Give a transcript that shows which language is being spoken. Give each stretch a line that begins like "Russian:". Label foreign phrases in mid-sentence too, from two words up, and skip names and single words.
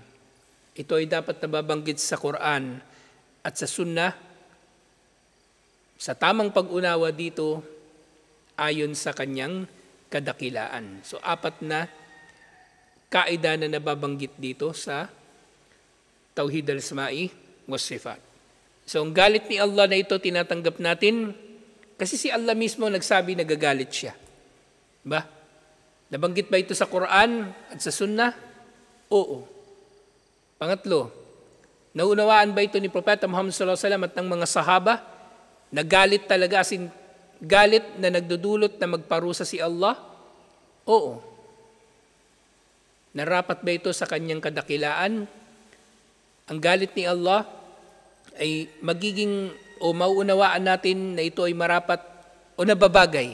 Filipino: Ito ay dapat nababanggit sa Quran at sa Sunnah. Sa tamang pag-unawa dito, ayon sa kanyang kadakilaan. So, 4 na kaida na nababanggit dito sa
Arabic: توحيد الأسماء والصفات.
Filipino: So, ang galit ni Allah na ito tinatanggap natin kasi si Allah mismo nagsabi nagagalit siya. Diba? Nabanggit ba ito sa Quran at sa Sunnah? Oo. Pangatlo, naunawaan ba ito ni Propeta Muhammad SAW at ng mga sahaba? Nagalit talaga,
English: as in,
Filipino: galit na nagdudulot na magparusa si Allah? Oo. Narapat ba ito sa kanyang kadakilaan? Ang galit ni Allah ay magiging o mauunawaan natin na ito ay marapat o nababagay.